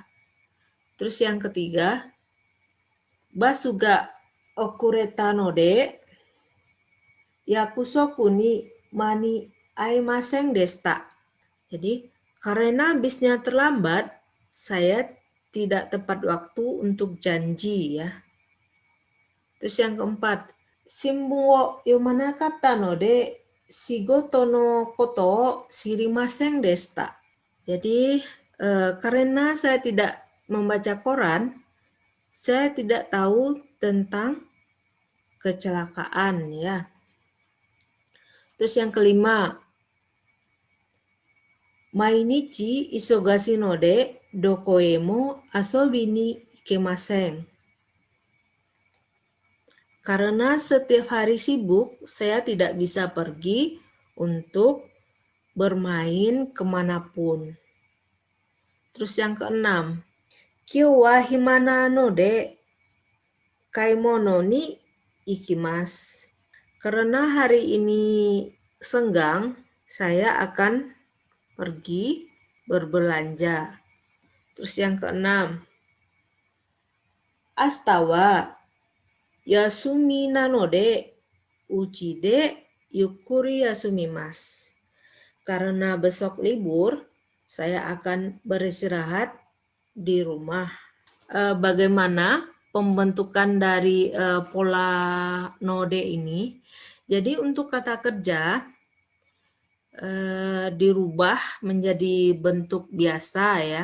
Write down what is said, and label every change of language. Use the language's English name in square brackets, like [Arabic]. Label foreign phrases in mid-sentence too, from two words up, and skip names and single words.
[Indonesian] Terus yang ketiga, [Japanese] バスが遅れたので約束に間に合いませんでした. [Indonesian] Jadi, karena bisnya terlambat, saya tidak tepat waktu untuk janji ya. Terus yang keempat, [Japanese] 新聞を読まなかったので仕事のことを知りませんでした. [Indonesian] Jadi, karena saya tidak membaca koran, saya tidak tahu tentang kecelakaan ya. Terus yang kelima, [Japanese] 毎日忙しいのでどこへも遊びに行けません. [Indonesian] Karena setiap hari sibuk, saya tidak bisa pergi untuk bermain kemanapun. Terus yang keenam, [Japanese] 今日は暇なので買い物に行きます. [Indonesian] Karena hari ini senggang, saya akan pergi berbelanja. Terus yang keenam, [Japanese] 明日は休みなので家でゆっくり休みます. [Indonesian] Karena besok libur, saya akan beristirahat di rumah. Bagaimana pembentukan dari pola node ini? Jadi untuk kata kerja dirubah menjadi bentuk biasa ya.